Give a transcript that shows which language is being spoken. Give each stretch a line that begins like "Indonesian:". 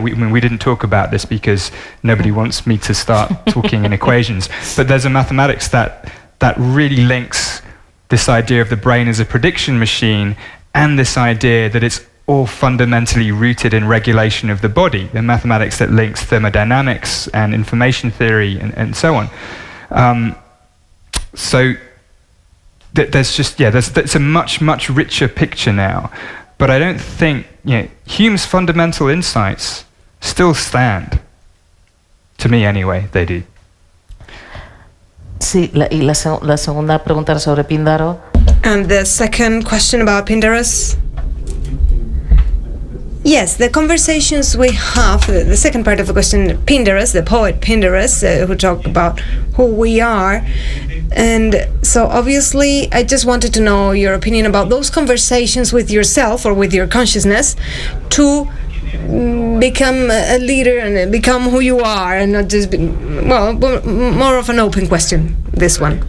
English: We didn't talk about this because nobody wants me to start talking in equations, but there's a mathematics that really links this idea of the brain as a prediction machine and this idea that it's all fundamentally rooted in regulation of the body, the mathematics that links thermodynamics and information theory and so on. So there's a much richer picture now. But I don't think, Hume's fundamental insights still stand. To me anyway, they do.
Spanish: Sí, y la segunda pregunta era sobre Píndaro.
English: And the second question about Pindarus. Yes, the conversations we have, the second part of the question, Pindarus, the poet Pindarus, who talked about who we are. And so obviously I just wanted to know your opinion about those conversations with yourself or with your consciousness to become a leader and become who you are, and not just more of an open question, this one.